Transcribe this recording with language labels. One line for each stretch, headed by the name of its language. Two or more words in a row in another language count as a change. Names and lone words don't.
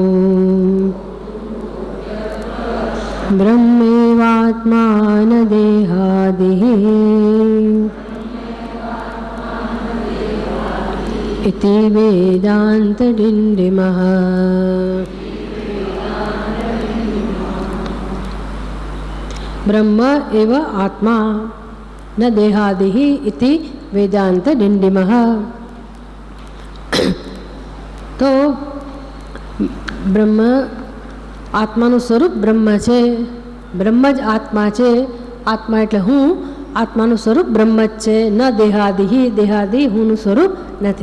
Sanskrit: ब्रह्मैवात्मा न देहादिः इति वेदान्तडिण्डिमः। ब्रह्म एव आत्मा न देहादिः इति वेदान्तडिण्डिमः।
Gujarati: તો બ્રહ્મ આત્માનું સ્વરૂપ બ્રહ્મ છે, બ્રહ્મ જ આત્મા છે, આત્મા એટલે હું, આત્માનું સ્વરૂપ બ્રહ્મ જ છે, ન દેહાદિ, દેહાદિ હુંનું સ્વરૂપ નથી.